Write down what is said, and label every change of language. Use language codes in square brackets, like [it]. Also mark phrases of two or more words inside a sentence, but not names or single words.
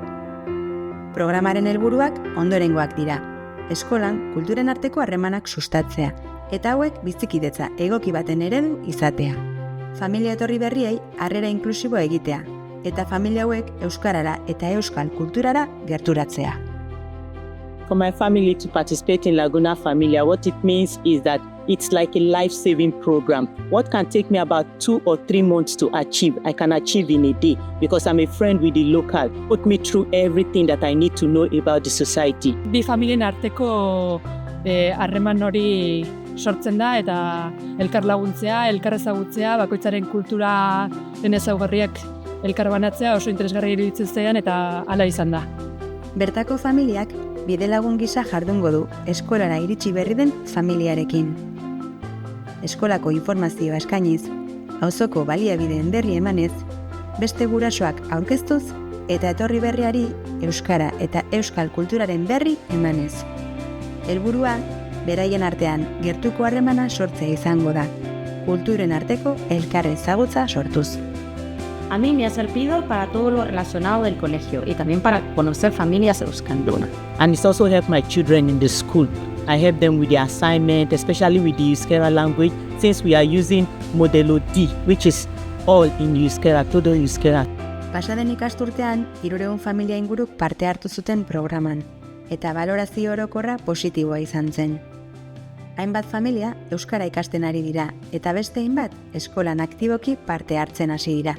[eu] Programaren helburuak ondorengoak dira. Eskolan kulturen arteko harremanak sustatzea eta hauek bizikidetza egoki baten eredu izatea. Familia etorri berriei harrera inklusiboa egitea eta familia hauek euskarara eta euskal kulturara gerturatzea. [en] For my family to participate in Laguna Familia, what it means is that it's like a life-saving program. What can take me about 2 or 3 months to achieve, I can achieve in a day because I'm a friend with the local. Put me through everything that I need to know about the society. [eu] Bi familien arteko harreman hori sortzen da eta elkar laguntzea, elkar ezagutzea, bakoitzaren kulturaren ezaugarriak elkar banatzea oso interesgarri iruditzen zaidan eta hala izan da. Bertako familiak bidelagun gisa jardungo du eskolara iritsi berri den familiarekin. Eskolako informazioa eskainiz, auzoko baliabideen berri emanez, beste gurasoak aurkeztuz eta etorri berriari euskara eta euskal kulturaren berri emanez. Helburua, beraien artean gertuko harremana sortzea izango da, kulturen arteko elkar ezagutza sortuz. [es] A mí me ha servido para todo lo relacionado del colegio y también para conocer familias euskaldunas. [en] And it's also helped my children in the school. I help them with the assignment, especially with the Euskera language, since we are using Modelo D, which is all in Euskera, [es] todo Euskera. [eu] Pasaden ikasturtean, 300 familia inguruk parte hartu zuten programan, eta balorazio orokorra positiboa izan zen. Hainbat familia euskara ikasten ari dira, eta beste hainbat eskolan aktiboki parte hartzen hasi dira.